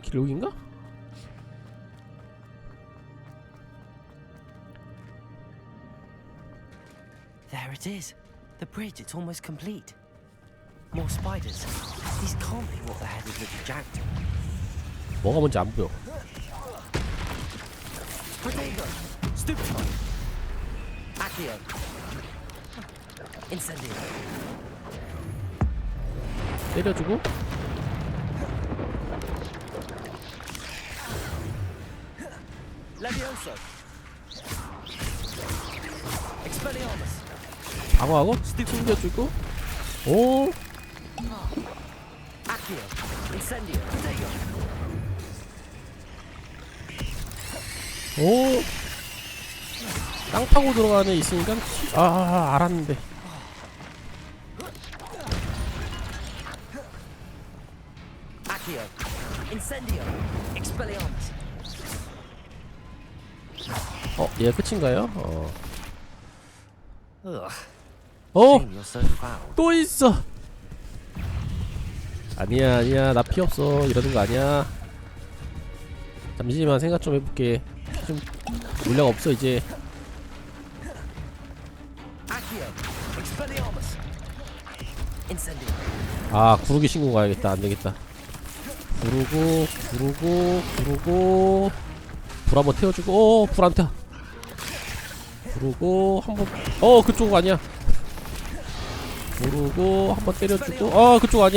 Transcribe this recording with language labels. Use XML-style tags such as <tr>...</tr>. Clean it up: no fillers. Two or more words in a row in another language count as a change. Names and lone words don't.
<ko>길 여기인가?</ko> <en>There it is. The bridge, it's almost complete. More spiders. These can't be what the head of Richard Jackdaw.</en> <ko>뭐가 뭔지 안 보여. Protego. Stupefy. Accio. Incendio. 때려주고. Levioso. Expelliarmus. 방어하고 숨겨주고. 오. Accio. Incendio. Protego. 오. 땅 파고 들어가는 애 있으니까 알았는데. Accio. Incendio. Expelliarmus. 얘가 끝인가요?</ko> <en>Shame you're so foul.</en> <ko>또 있어. 아니야, 나 피 없어. 이러는 거 아니야. 잠시만 생각 좀 해볼게. 좀 물량 없어 이제. Accio. Expelliarmus. Incendio. 구르기 신고 가야겠다. 안 되겠다. 구르고 불 한번 태워주고. 불 안 타. 구르고 한번 그쪽 아니야. 구르고 한번 때려주고. 그쪽 아니야.</ko>